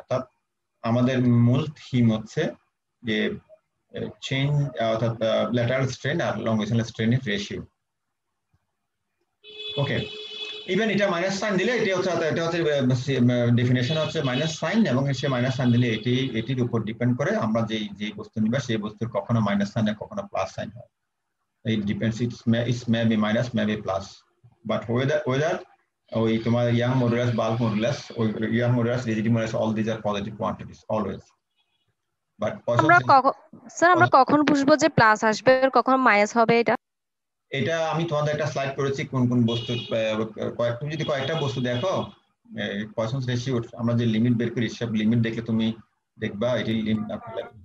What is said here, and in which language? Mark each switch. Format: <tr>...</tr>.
<bn>অর্থাৎ আমাদের মূল থিম হচ্ছে যে চেঞ্জ, অর্থাৎ ল্যাটারাল স্ট্রেন আর লঙ্গিচুরাল স্ট্রেনের রেশিও। ওকে, ইভেন এটা মাইনাস সাইন দিলে এটা হচ্ছে ডেফিনেশন হচ্ছে মাইনাস সাইন, এবং সে মাইনাস সাইন দিলে এটির উপর ডিপেন্ড করে আমরা যে বস্তু নিবা সেই বস্তুর কখনো মাইনাস সাইন কখনো প্লাস সাইন হয়।</bn> <en>It depends, it may be minus, may be plus, but whether</en> <bn>ওই তোমার ইয়াং মডুলাস, বাল্ক মডুলাস, ওই young modulus, rigidity modulus,</bn> <en>all these are positive quantities always. But</en> <bn>আমরা কখন বুঝবো যে প্লাস আসবে আর কখন মাইনাস হবে? এটা আমি তোমাদের একটা স্লাইড করেছি কোন কোন বস্তু, কয়েকটা বস্তু দেখো পয়সনস রেশিও আমরা যে লিমিট বের করি সব লিমিট দেখলে তুমি দেখবা এটি লিমিট আপনাদের।</bn>